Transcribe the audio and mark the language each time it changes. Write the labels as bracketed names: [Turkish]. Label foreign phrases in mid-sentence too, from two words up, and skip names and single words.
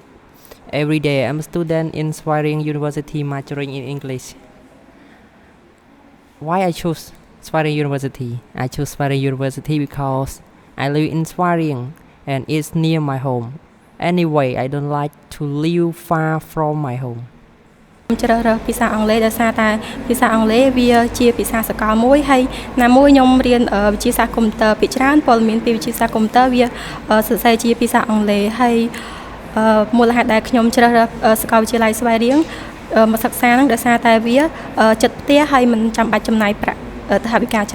[English] Every day I'm a student in Swaireng University majoring in English. Why I choose Swaireng University? I choose Swaireng University because I live in Swaireng and it's near my home. Anyway, I don't like to live far from my home. [Khmer] ខ្ញុំជ្រើសរើសភាសាអង់គ្លេសដោយសារតែភាសាអង់គ្លេសវាជាភាសាសកលមួយហើយណាមួយខ្ញុំរៀនវិទ្យាសាស្ត្រកុំព្យូទ័រភាគច្រើនព័ត៌មានពីវិទ្យាសាស្ត្រកុំព្យូទ័រវាសរសេរជាភាសាអង់គ្លេសហើយមូលហេតុដែលខ្ញុំជ្រើសរើសសាកលវិទ្យាល័យស្វាយរៀងមកសិក្សាហ្នឹងដោយសារតែវាចិត្តផ្ទះហើយមិនចាំបាច់ចំណាយប្រាក់ថវិកា